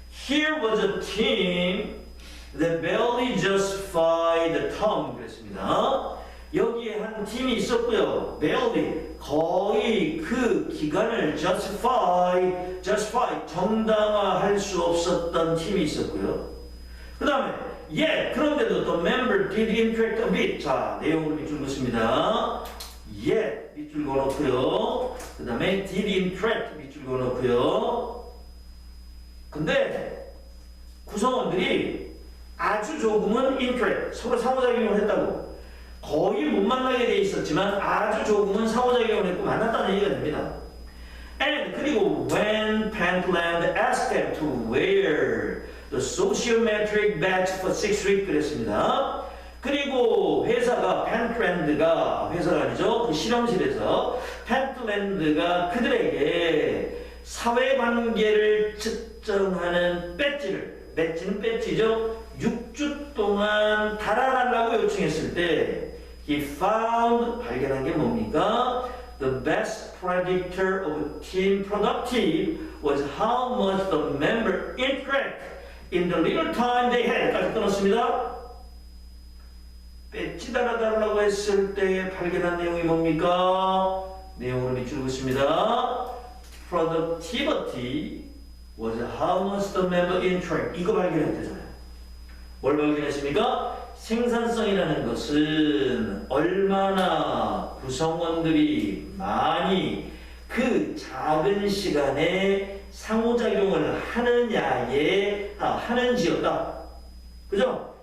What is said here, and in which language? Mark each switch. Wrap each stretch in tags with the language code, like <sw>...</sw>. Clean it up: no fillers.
<en>Here was a team that barely justified the term.</en> <ko>그랬습니다. 여기에 한 팀이 있었고요. barely 거의 그 기간을 justify 정당화할 수 없었던 팀이 있었고요.</ko> <en>그 다음에 그런데도 the member did interact a bit.</en> <ko>자, 내용을 밑줄 긋습니다. 밑줄 그어놓고요. 그 다음에 did interact 밑줄 그어놓고요. 근데 구성원들이 아주 조금은 interact 서로 상호작용을 했다고. 거의 못 만나게 돼 있었지만 아주 조금은 상호작용을 했고 만났다는 얘기가 됩니다.</ko> <en>And 그리고 when Pentland asked them to wear the sociometric badge for 6 weeks 그랬습니다.</en> <ko>그리고 회사가 회사가 아니죠. 그 실험실에서 펜틀랜드가 그들에게 사회관계를 측정하는 배지는 배지죠. 6주 동안 달아달라고 요청했을 때 he found 발견한 게 뭡니까?</ko> <en>The best predictor of team productive was how much the member interact in the little time they had.</en> <ko>까지 끊었습니다. 배지 달아달라고 했을 때 발견한 내용이 뭡니까? 내용을 밑줄 긋습니다.</ko> <en>Productivity was how much the member interact.</en> <ko>이거 발견했대잖아요. 뭘 발견했습니까? 생산성이라는 것은 얼마나 구성원들이 많이 그 작은 시간에 상호작용을 하는지였다. 그죠?</ko>